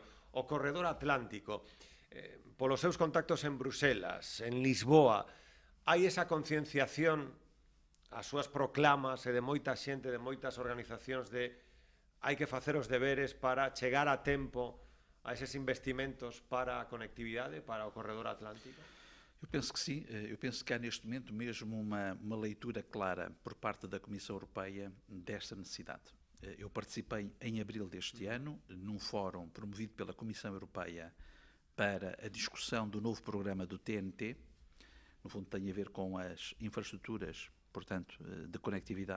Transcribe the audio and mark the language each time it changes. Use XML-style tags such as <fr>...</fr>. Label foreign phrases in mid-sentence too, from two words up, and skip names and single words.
<gl>O corredor atlántico, polos seus contactos en Bruselas, en Lisboa, hai esa concienciación, as súas proclamas e de moita xente, de moitas organizacións de hai que facer os deberes para chegar a tempo a eses investimentos para a conectividade, para o corredor atlántico?</gl> <pt>Eu penso que sim. Eu penso que há neste momento mesmo uma leitura clara por parte da Comissão Europeia desta necessidade. Eu participei em abril deste ano num fórum promovido pela Comissão Europeia para a discussão do novo programa do TNT. No fundo tem a ver com as infraestruturas, portanto, de conectividade.</pt>